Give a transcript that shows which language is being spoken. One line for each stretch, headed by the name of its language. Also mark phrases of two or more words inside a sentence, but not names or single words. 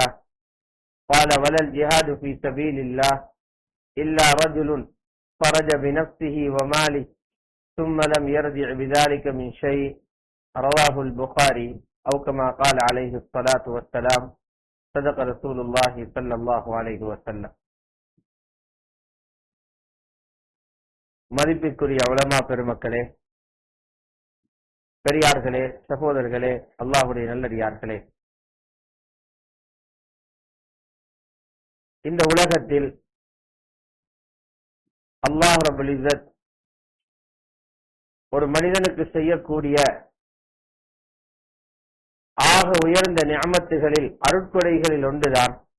Arabic: قال: ولا الجهاد في سبيل الله إلا رجل خرج بنفسه وماله ثم لم يرجع بذلك من شيء. رواه البخاري أو كما قال عليه الصلاة والسلام. صدق رسول الله صلى الله عليه وسلم.
Tamil: மதிப்பிற்குரிய உலமா பெருமக்களே, பெரியார்களே, சகோதரர்களே, அல்லாஹ்வுடைய நல்லடியார்களே, இந்த உலகத்தில்
Arabic: الله رب العزة
Tamil: ஒரு மனிதனுக்கு செய்யக்கூடிய ஆக உயர்ந்த நிஅமத்துகளில் அருட்கொடைகளில் ஒன்றுதான்